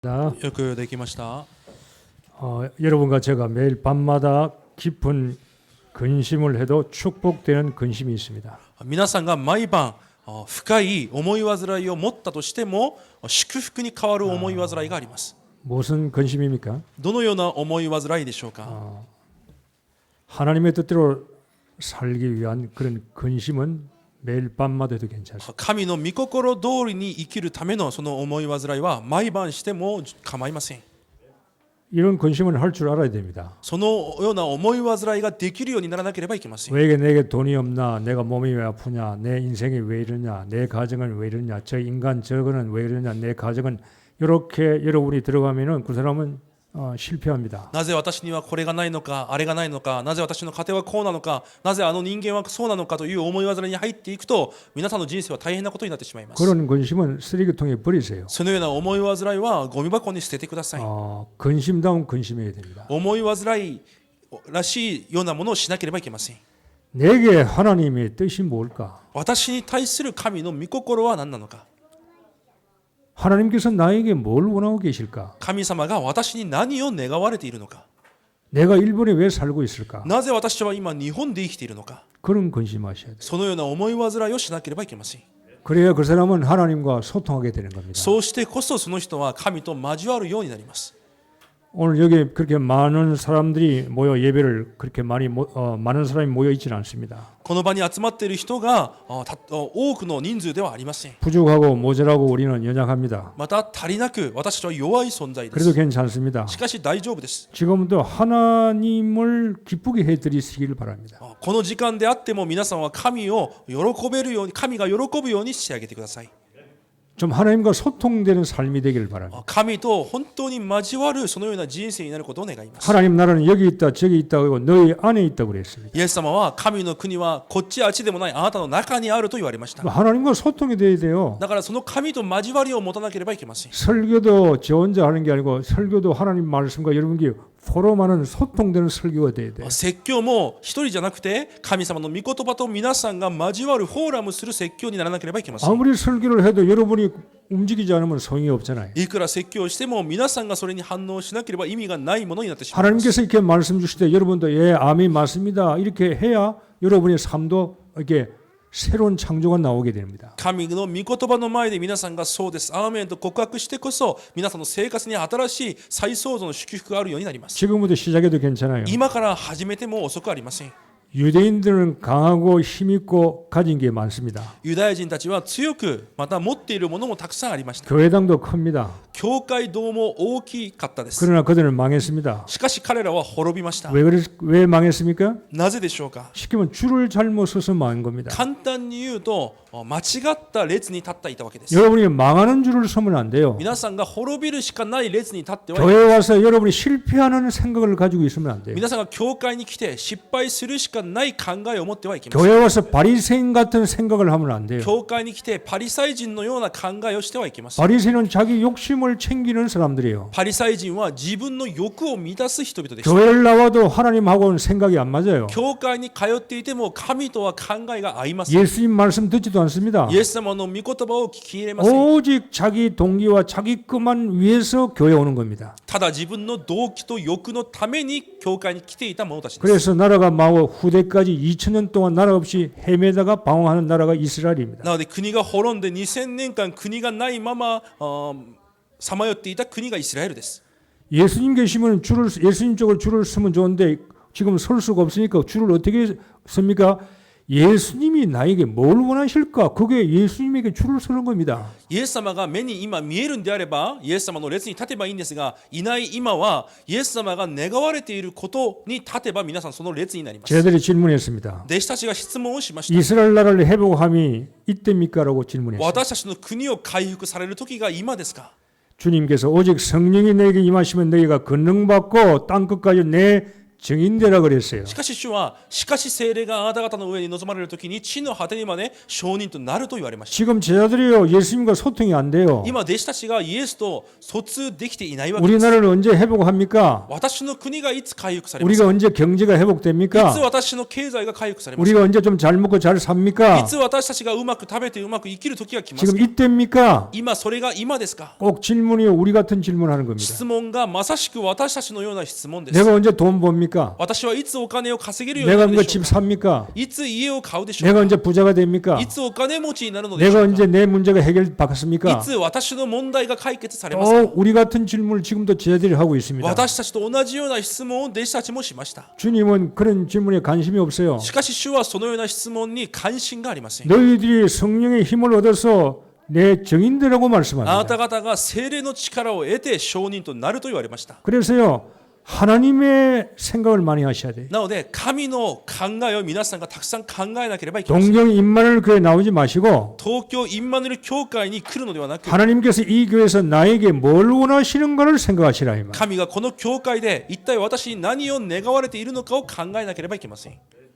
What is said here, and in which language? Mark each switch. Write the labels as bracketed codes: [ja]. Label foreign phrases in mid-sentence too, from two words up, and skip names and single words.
[ja] よくできました。 [ko] 여러분과 제가 매일 밤마다 깊은 근심을 해도 축복되는 근심이 있습니다. [ja] 皆さんが毎晩深い思い煩いを持ったとしても祝福に変わる思い煩いがあります。 [ko] 무슨 근심입니까? [ja] どのような思い煩いでしょうか。 [ko] 하나님의 뜻대로 살기 위한 그런 근심은 매일 밤마다 해도 괜찮습니다. [ja] 神の御心通りに生きるためのその思い煩いは毎晩しても構いません。 [ko] 이런 근심은 할 줄 알아야 됩니다. [ja] そのような思い煩いができるようにならなければいけません。 [ko] 왜 내게 돈이 없나? 내가 몸이 왜 아프냐? 내 인생이 왜 이러냐? 내 가정은 왜 이러냐? 저 인간 저거는 왜 이러냐? 내 가정은 이렇게 여러분이 들어가면은 그 사람은 실패합니다. [ja] なぜ私にはこれがないのか、あれがないのか、なぜ私の家庭はこうなのか、なぜあの人間はそうなのかという思い煩いに入っていくと、皆さんの人生は大変なことになってしまいます。 [ko] 그런 근심은 쓰레기통에 버리세요. [ja] そのような思い煩いはゴミ箱に捨ててください。 [ko] 근심다운 근심해야 됩니다. [ja] 思い煩いらしいようなものをしなければいけません。 [ko] 내게 하나님의 뜻이 뭘까? [ja] 私に対する神の御心は何なのか。 [ko] 하나님께서 나에게 뭘 원하고 계실까? [ja] 神様が私に何を願われているのか。 [ko] 내가 일본에 왜 살고 있을까? [ja] なぜ私は今日本で生きているのか。 [ko] 그런 근심하셔야 돼요. [ja] そのような思い煩いをしなければいけません。 [ko] 그래야 그 사람은 하나님과 소통하게 되는 겁니다. [ja] そうしてこそその人は神と交わるようになります。 [ko] 오늘 여기 그렇게 많은 사람들이 모여 예배를 그렇게 많은 사람이 모여 있지는 않습니다. [ja] この場に集まっている人が多くの人数ではありません。 [ko] 부족하고 모자라고 우리는 연약합니다. [ja] また足りなく私たちは弱い存在で [ko] 그래도 [ja] す。 [ko] 괜찮습니다. [ja] しかし大丈夫です。 [ko] 지금도 하나님을 기쁘게 해드리시길 바랍니다. [ja] この時間であっても皆さんは神を喜べるように、神が喜ぶようにしてあげてください。 [ko] 좀 하나님과 소통되는 삶이 되기를 바랍니다. [ja] 神と本当に交わるそのような人生になることを願います。 [ko] 하나님 나라는 여기 있다 저기 있다 하고 너희 안에 있다고 그랬습니다. [ja] イエス様は神の国はこっちあっちでもないあなたの中にあると言われました。 [ko] 하나님과 소통이 돼야 돼요. [ja] だからその神と交わりを持たなければいけません。 [ko] 설교도 저 혼자 하는 게 아니고 설교도 하나님 말씀과 여러분께 서로만은 소통되는 설교가 돼야 돼요. [ja] 説教も一人じゃなくて神様の御言葉と皆さんが交わるフォーラムする説教にならなければいけません。 [ko] 아무리 설교를 해도 여러분이 움직이지 않으면 소용이 없잖아요. [ja] いくら説教をしても皆さんがそれに反応しなければ意味がないものになってしまいます。 [ko] 하나님께서 이렇게 말씀 주실 때 여러분도 예 아멘 맞습니다 이렇게 해야 여러분의 삶도 이렇게 새로운 창조가 나오게 됩니다. [ja] 神の御言葉の前で皆さんがそうです、アーメンと告白してこそ皆さんの生活に新しい再創造の祝福があるようになります。 [ko] 지금부터 시작해도 괜찮아요. [ja] 今から始めても遅くありません。 [ko] 유대인들은 강하고 힘있고 가진 게 많습니다. [ja] ユダヤ人たちは強くまた持っているものもたくさんありました。 [ko] 교회당도 큽니다. [ja] 教会堂も大きかったです。 [ko] 그러나 그들은 망했습니다. [ja] しかし彼らは滅びました。 [ko] 왜 망했습니까? [ja] なぜでしょうか。 [ko] 시키면 줄을 잘못 서서 망한 겁니다. [ja] 簡単に言うと間違った列に立っていたわけです。 [ko] 여러분이 망하는 줄을 서면 안 돼요. [ja] 皆さんが滅びるしかない列に立ってはいけ [ko] 교회 와서 여러분이 실패하는 생각을 가지고 있으면 안 돼요. [ja] 皆さんが教会に来て失敗するしかない考えを持ってはいけません。 [ko] 교회 와서 바리새인 같은 생각을 하면 안 돼요. [ja] 教会に来てパリサイ人のような考えをしてはいけません。 [ko] 바리새인은 자기 욕심을 챙기는 사람들이에요. [ja] パリサイ人は自分の欲を満たす人々でした。 [ko] 교회를 나와도 하나님하고는 생각이 안 맞아요. [ja] 教会に通っていても神とは考えが合いません。 [ko] 예수님 말씀 듣지도 않습니다. [ja] イエス様の御言葉を聞き入れません。 [ko] 오직 자기 동기와 자기 것만 위해서 교회 오는 겁니다. [ja] ただ自分の動機と欲のために教会に来ていた者たちです。 [ko] 그래서 나라가 망하고 후대까지 2000년 동안 나라 없이 헤매다가 방황하는 나라가 이스라엘입니다. [ja] なので国が滅んで2000年間国がないままさまよっていた国がイスラエルです。 [ko] 예수님 계시면 예수님 쪽으로 줄을 서면 좋은데 지금 설 수가 없으니까 줄을 어떻게 섭니까? 예수님이 나에게 뭘 원하실까? 그게 예수님에게 줄을 서는 겁니다. [ja] イエス様が目に今見えるんであればイエス様の列に立てばいいんですが、いない今はイエス様が願われていることに立てば皆さんその列になります。 [ko] 제자들이 질문했습니다. [ja] 弟子たちが質問をしました。 [ko] 이스라엘 나라를 회복함이 이때입니까? 라고 질문했어요. [ja] 私たちの国を回復される時が今ですか。 [ko] 주님께서 오직 성령이 너에게 임하시면 너희가 권능받고 땅끝까지 내 정인되라 그랬어요. [ja] しかし主は、しかし聖霊があなた方の上に臨まれるときに地の果てにまで証人となると言われました。 [ko] 지금 제자들이요 예수님과 소통이 안 돼요. [ja] 今弟子たちがイエスと疎通できていないわけです。 [ko] 우리나라를 언제 회복합니까? [ja] 私の国がいつ回復されますか？ [ko] 우리가 언제 경제가 [ja] いつ [ko] 회복됩니까? [ja] 私の経済が回復されますか？ [ko] 우리가 언제 좀 잘 먹고 잘 [ja] い [ko] 삽니까? [ja] つ私たちがうまく食べてうまく生きる時が来ます [ko] 지금 [ja] か？ [ko] 이때입니까? [ja] 今それが今ですか？ [ko] 꼭 질문이 우리 같은 질문하는 겁니다. [ja] 質問がまさしく私たちのような質問です。 [ko] 내가 언제 돈 법니까? [ja] 私はいつお金を稼げるように [ko] 내가 [ja] なる [ko] 언제 [ja] でしょう [ko] 집 [ja] か？ [ko] 삽니까? [ja] いつ家を買うでしょう [ko] 내가 [ja] か？ [ko] 언제 부자가 됩니까? [ja] いつお金持ちになるのでしょ [ko] 내가 [ja] うか？ [ko] 언제 내 문제가 [ja] い [ko] 해결받겠습니까? [ja] つ私の問題が解決されますか？ [ko] 우리 같은 질문을 지금도 제자들이 하고 있습니다. [ja] 私たちと同じような質問を弟子たちもしました。 [ko] 주님은 그런 질문에 관심이 없어요. [ja] しかし主はそのような質問に関心がありません。 [ko] 너희들이 성령의 힘을 얻어서 내 정인되라고 [ja] あな [ko] 말씀합니다. [ja] た方が聖霊の力を得て証人となると言われました。 [ko] 그래서요 하나님의 생각을 많이 하셔야 돼요. [ja] なので神の考えを皆さんがたくさん考えなければいけません。 [ko] 동경 임만을 교회 나오지 마시고 [ja] 東京インマヌエル教会に来るのではなく、 [ko] 하나님께서 이 교회에서 나에게 뭘 원하시는가를 생각하시라 이 말. [ja] 神がこの教会で一体私に何を願われているのかを考えなければいけません。